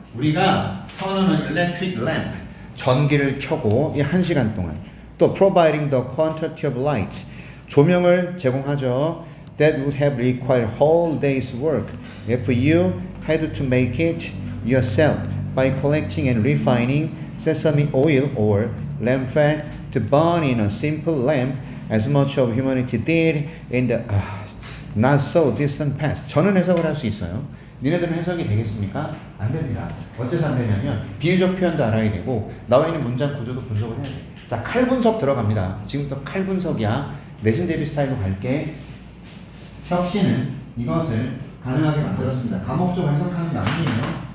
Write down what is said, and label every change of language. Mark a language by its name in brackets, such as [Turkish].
[Korean] 우리가 [English] turn on an electric lamp. [Korean] 전기를 켜고 이 1시간 동안. 또 [English] providing the quantity of light. [Korean] 조명을 제공하죠. [English] That would have required whole day's work if you had to make it yourself by collecting and refining sesame oil or lamp fat to burn in a simple lamp as much of humanity did in the not so distant past. [Korean] 저는 해석을 할 수 있어요. 니네들은 해석이 되겠습니까? 안 됩니다. 어째서 안 되냐면 비유적 표현도 알아야 되고 나와 있는 문장 구조도 분석을 해야 돼. 자, 칼 분석 들어갑니다. 지금부터 칼 분석이야. 내신 대비 스타일로 갈게. 혁신은 이것을 가능하게 만들었습니다. 가목적 해석하는 게 아니에요.